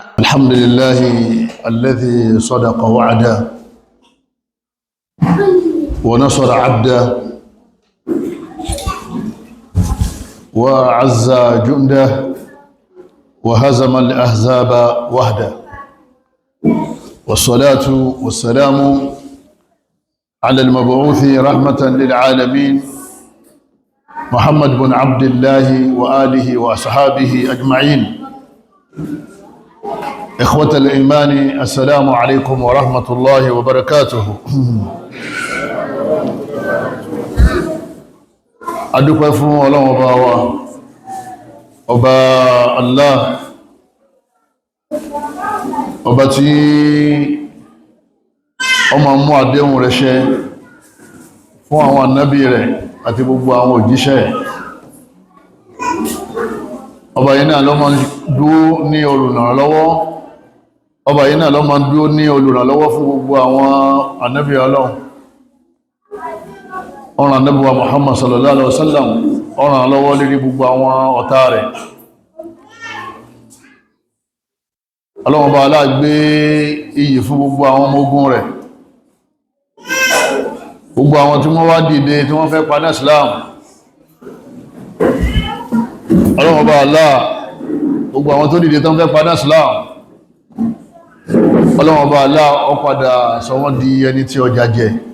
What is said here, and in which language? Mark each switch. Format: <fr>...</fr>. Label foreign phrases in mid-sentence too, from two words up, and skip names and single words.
<ar>الحمد لله الذي صدق وعده ونصر عبده وعز جنده وهزم الأحزاب وحده، والصلاة والسلام على المبعوث رحمة للعالمين محمد بن عبد الله وآله وأصحابه أجمعين. إخوة الإيمان، السلام عليكم ورحمة الله وبركاته.</ar> <yo>adúpẹ́ fún Ọlọ́run ọba wa, ọba Allah, ọba tí ó máa mú àdéhùn rẹ̀ ṣẹ fún àwọn ànábì rẹ̀ àti gbogbo àwọn òjíṣẹ́. Ọba yìí náà ló máa dúró ní olùrànlọ́wọ́, ọba yìí náà ló máa dúró ní olùrànlọ́wọ́ fún gbogbo àwọn ànábì Ọlọ́run. Ọ̀ràn Ànábì wa Muhammad</yo> <ar>صلى الله عليه وسلم,</ar> <yo>ọ̀ràn lọ́wọ́ lérí gbogbo àwọn ọ̀tá rẹ̀. Ọlọ́run bá aláàgbé iyì fún gbogbo àwọn ọmọ ogun rẹ̀, gbogbo àwọn tí wọ́n wá dìde tí wọ́n fẹ́ paná Islam. Ọlọ́run bá aláà gbogbo àwọn tó dìde tó fẹ́ paná Islam, Ọlọ́run bá aláà ó padà sọ wọ́n di ẹni tí ọjà jẹ.</yo>